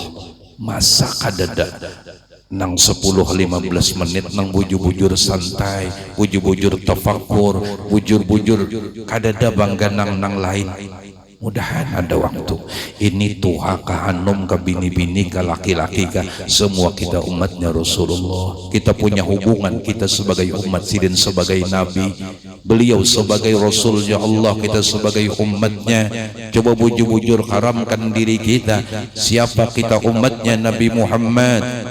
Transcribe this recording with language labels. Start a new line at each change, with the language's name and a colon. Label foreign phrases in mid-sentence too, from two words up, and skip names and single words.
Banjar: Masa kadada nang 10-15 menit nang bujur-bujur santai, bujur-bujur tafakur, bujur-bujur kadada bangga nang lain. Mudahan ada waktu. Ini tuha ka hanum ka bini-bini ka laki-laki ka,
Indonesian: semua kita umatnya Rasulullah. Kita punya hubungan, kita sebagai umat sidin sebagai nabi beliau sebagai Rasulnya Allah, kita sebagai umatnya.
Banjar: Coba bujur-bujur haramkan diri kita.
Indonesian: Siapa kita? Umatnya Nabi Muhammad.